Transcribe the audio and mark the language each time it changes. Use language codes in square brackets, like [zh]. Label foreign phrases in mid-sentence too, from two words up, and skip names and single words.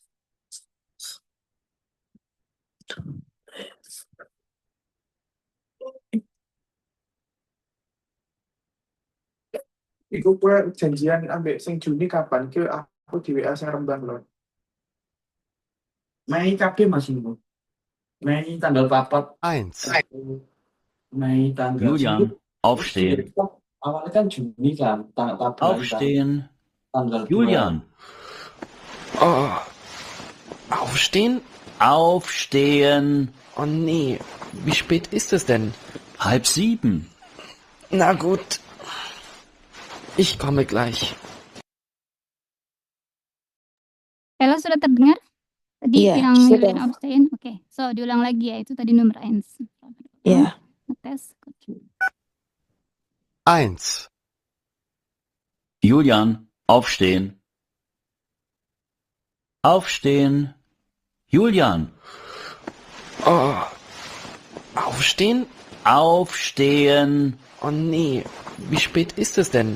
[jv] Iku gue janjian ambek sing Juni kapan ke aku di WA sing Rembang loh. Mei kabeh Mas Ibu. Mei tanggal 4, 1, Mei tanggal [de] Julian, [jv] 9. [de] aufstehen. [id] Awalnya kan Juni kan, tanggal [de] Aufstehen. [id] tanggal 2. [de] Julian, Oh, aufstehen? aufstehen. Oh nee, wie spät ist es denn? 6:30. Na gut, ich komme gleich. [id] Ella sudah terdengar? Tadi Iya, yang sudah. Julian Aufstehen? Oke, so diulang lagi ya, itu tadi nomor 1. Iya. Ngetes. [de] 1, Julian, aufstehen. Aufstehen. Julian, oh, aufstehen? aufstehen. Oh nee, wie spät ist es denn?